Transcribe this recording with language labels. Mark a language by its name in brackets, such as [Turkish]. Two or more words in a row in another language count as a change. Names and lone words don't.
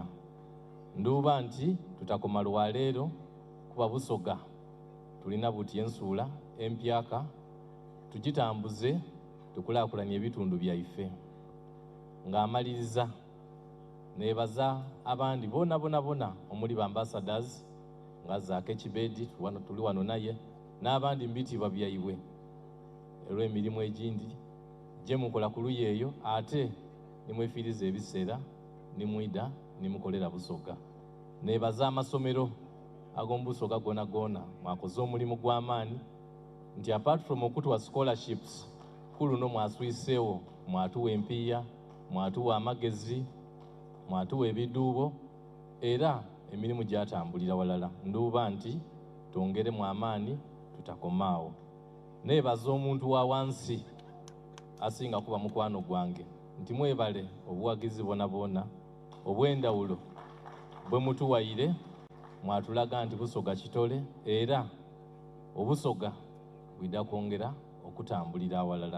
[Soga] Nduuba nti tutakoma lwaleero kuba Busoga tulina buti ensuula empyaka tugitambuze tukulaakulanye ebitundu byaife. Ng'amaliriza neebaza abandi bona omuli ba ambassadors nga Zaake Kibedi tuli wano naye n'abandi mbitibwa byaiwe olw'emirimu egindi gye mukola ku luyi eyo ate nimwefiiriza ebiseera nimwida nimukolera Busoga. Neebaza amasomero ag'omu Busoga goona mwakoze omulimu gw'amaanyi nti [English] apart from [Soga] okutuwa scholarships kuluno mwaswiseewo mwatuwa empiiya mwatuwa amagezi mwatuwa ebiduubo era emirimu gyatambulira walala. Nduuba nti twongeremu amaanyi tutakomaawo. Neebaza omuntu wa wansi asinga kuba mukwano gwange nti mwebale obuwagizi bona obw'endawulo bwe mutuwayire mwatulaga nti Busoga kitole era Obusoga bwidda kwongera okutambulira awalala.